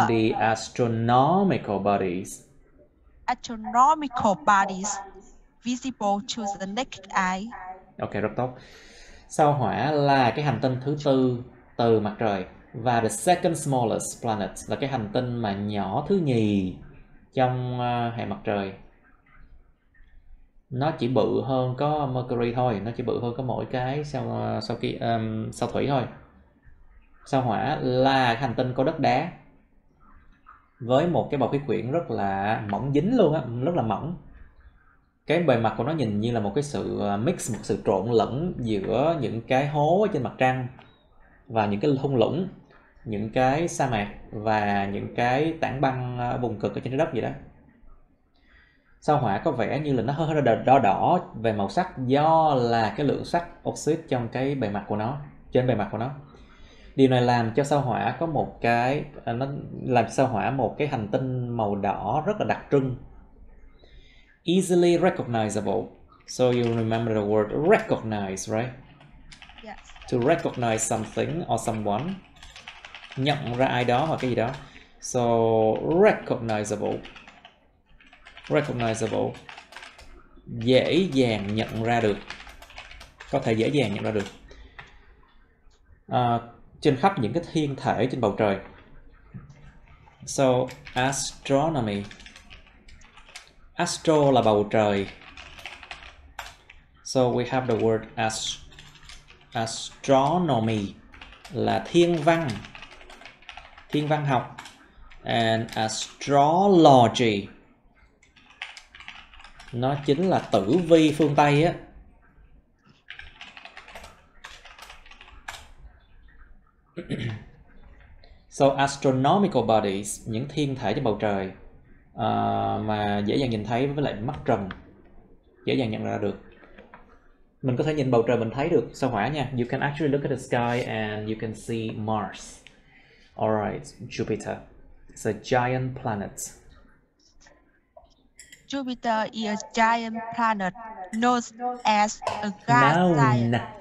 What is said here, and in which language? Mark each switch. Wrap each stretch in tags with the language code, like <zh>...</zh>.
<en>the astronomical bodies. Astronomical bodies visible to the naked eye.</en> <vi>Ok, rất tốt. Sao Hỏa là cái hành tinh thứ tư từ mặt trời. Và</vi> <en>the second smallest planet</en> <vi>là cái hành tinh mà nhỏ thứ nhì trong hệ mặt trời. Nó chỉ bự hơn có Mercury thôi, nó chỉ bự hơn có mỗi cái sao thủy thôi. Sao Hỏa là cái hành tinh có đất đá với một cái bầu khí quyển rất là mỏng dính luôn á, rất là mỏng. Cái bề mặt của nó nhìn như là một cái sự mix, một sự trộn lẫn giữa những cái hố ở trên mặt trăng và những cái thung lũng, những cái sa mạc và những cái tảng băng vùng cực ở trên trái đất vậy đó. Sao Hỏa có vẻ như là nó hơi đỏ đỏ về màu sắc do là cái lượng sắt oxit trong cái bề mặt của nó, trên bề mặt của nó. Điều này làm cho sao Hỏa có một cái nó làm sao Hỏa một cái hành tinh màu đỏ rất là đặc trưng.</vi> <en>Easily recognizable. So you remember the word recognize, right? Yes. To recognize something or someone.</en> <vi>Nhận ra ai đó hoặc cái gì đó.</vi> <en>So recognizable. Recognizable.</en> <vi>Dễ dàng nhận ra được. Có thể dễ dàng nhận ra được. Trên khắp những cái thiên thể trên bầu trời.</vi> <en>So astronomy.</en> <vi>Astro là bầu trời.</vi> <en>So we have the word astronomy</en> <vi>là thiên văn học. And astrology nó chính là tử vi phương Tây á.</vi> <en>So astronomical bodies,</en> <vi>những thiên thể trên bầu trời mà dễ dàng nhìn thấy với lại mắt trần, dễ dàng nhận ra được. Mình có thể nhìn bầu trời mình thấy được sao Hỏa nha.</vi> <en>You can actually look at the sky and you can see Mars. Alright, Jupiter. It's a giant planet. Jupiter is a giant planet known as a gas giant.</en>